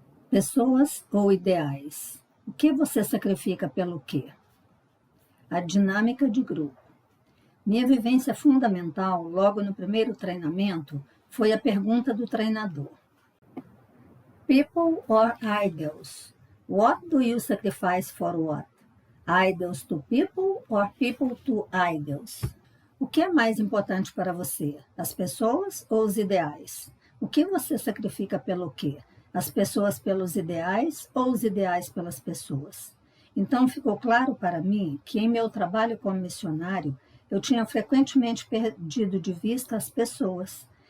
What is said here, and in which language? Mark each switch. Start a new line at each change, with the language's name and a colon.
Portuguese: Pessoas ou ideais? O que você sacrifica pelo quê? A dinâmica de grupo. Minha vivência fundamental, logo no primeiro treinamento, foi a pergunta do treinador.
English: People or idols? What do you sacrifice for what? Idols to people or people to idols?
Portuguese: O que é mais importante para você? As pessoas ou os ideais? O que você sacrifica pelo quê? As pessoas pelos ideais ou os ideais pelas pessoas? Então ficou claro para mim que em meu trabalho como missionário eu tinha frequentemente perdido de vista as pessoas.